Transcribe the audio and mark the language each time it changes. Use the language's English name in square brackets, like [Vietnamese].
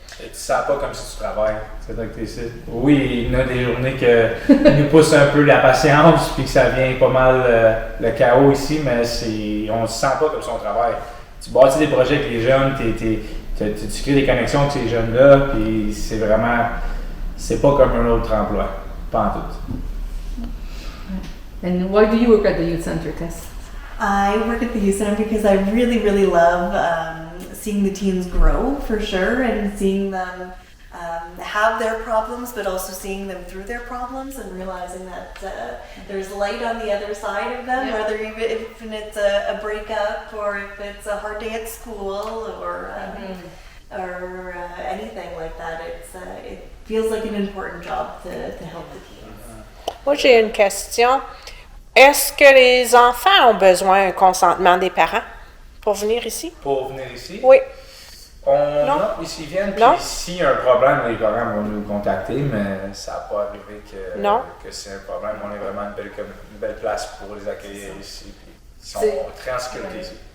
[French] Et tu ne sens pas comme si tu travailles, c'est là que tu es ici. Oui, il y en a des journées qui nous poussent un peu la patience, puis que ça vient pas mal le chaos ici, mais on ne se sent pas comme si on travaille. Tu bâtis des projets avec les jeunes, tu crées des connexions avec ces jeunes-là, puis c'est pas comme un autre emploi, pas en tout. [English] And why do you work at the youth center, Tess? I work at the youth center because I really, really love seeing the teens grow for sure and seeing them have their problems, but also seeing them through their problems and realizing that there's light on the other side of them, whether if it's a breakup or if it's a hard day at school or anything like that. It feels like an important job to help the teens. [French] Moi, j'ai une question. Est-ce que les enfants ont besoin d'un consentement des parents pour venir ici? Pour venir ici? Oui. Non, ils viennent, puis s'il y a un problème, les parents vont nous contacter, mais ça n'a pas arrivé que c'est un problème. On est vraiment une belle place pour les accueillir ici. Puis ils sont très en sécurité ici.